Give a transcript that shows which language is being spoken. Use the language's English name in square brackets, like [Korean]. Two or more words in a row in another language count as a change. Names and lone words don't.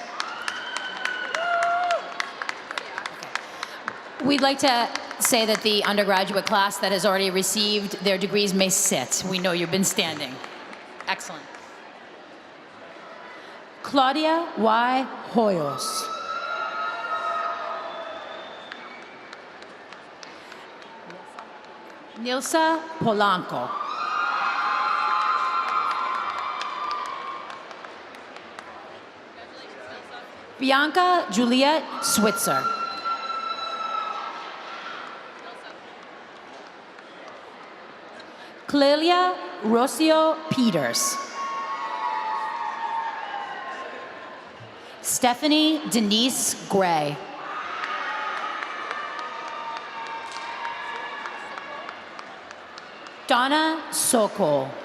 [English] We'd like to say that the undergraduate class that has already received their degrees may sit. We know you've been standing. Excellent. Claudia Y. Hoyos. Nilsa Polanco. Bianca Juliet Switzer. Clelia Rocio Peters. Stephanie Denise Gray. Donna Sokol.